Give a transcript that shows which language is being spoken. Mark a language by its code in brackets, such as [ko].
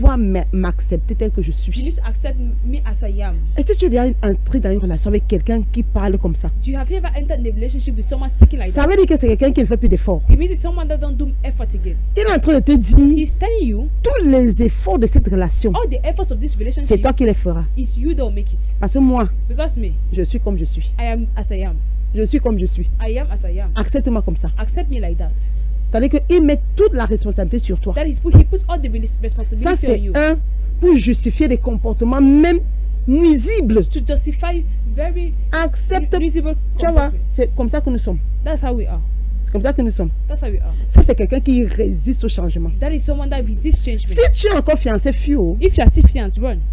[fr] dois m'accepter tel que je [en] You [fr] suis. [en] need to accept me as I am. [fr] Est-ce que tu es déjà entré dans une relation avec quelqu'un qui parle comme ça? [en] Do you have ever entered in a relationship with someone speaking like [fr] Ça [en] that? [fr] veut dire que c'est quelqu'un qui ne fait plus d'efforts. [en] It means it's someone that don't do effort again. [fr] Il est en train de te dire [en] He's telling you [fr] tous les efforts de cette relation, [en] all the efforts of this [fr] c'est [en] relationship [fr] toi qui les feras. [en] is you don't make it. [fr] Parce que moi, [en] Because me, [fr] je suis comme je suis. [en] I am as I am. [fr] Je suis comme je suis. [en] I am as I am. [fr] Accepte-moi comme ça. [en] Accept me like that. [fr] C'est-à-dire qu'il met toute la responsabilité sur toi. [en] That is he puts all the [fr] Ça, [en] responsibility on [fr] c'est [en] you [fr] pour justifier des comportements même nuisibles. [en] to justify very [fr] Accepte. [en] reasonable [fr] Tu vois, [en] comportment. [fr] c'est comme ça que nous sommes. [en] That's how we are. [fr] C'est comme ça que nous sommes. [en] That's how we are. [fr] Ça, c'est quelqu'un qui résiste au changement. [en] That is someone that resists change. [fr] Si tu es encore fiancé, fio, [en] If you are still fianced, run.